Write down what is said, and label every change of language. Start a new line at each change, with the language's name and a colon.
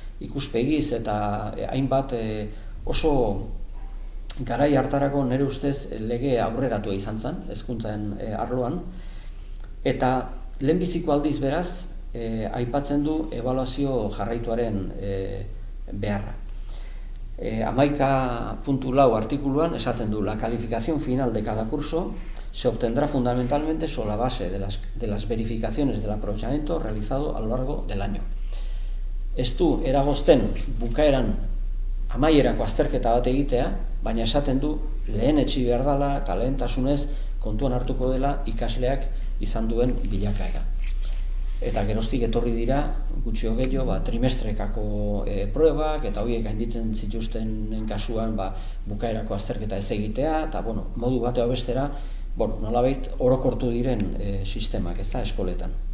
Basque: ikuspegiz eta hainbat oso garai hartarako nire ustez lege aurreratua izan zen, hezkuntzan arloan, eta lehenbiziko aldiz beraz aipatzen du ebaluazio jarraituaren beharra.
Spanish: 11.4
Basque: artikuluan esaten du:
Spanish: la calificación final de cada curso se obtendrá fundamentalmente sobre la base de las verificaciones del aprovechamiento realizado a lo largo del año.
Basque: Ez du eragozten bukaeran amaierako azterketa bat egitea, baina esaten du lehen etsi behar dela eta lehentasunez kontuan hartuko dela ikasleak izan duen bilakaera. Eta geroztik etorri dira gutxio gehiago trimestrekako pruebak eta horiek gainditzen zituztenen kasuan bukaerako azterketa ez egitea eta modu bateo bestera nolabait orokortu diren sistemak, ez da, eskoletan.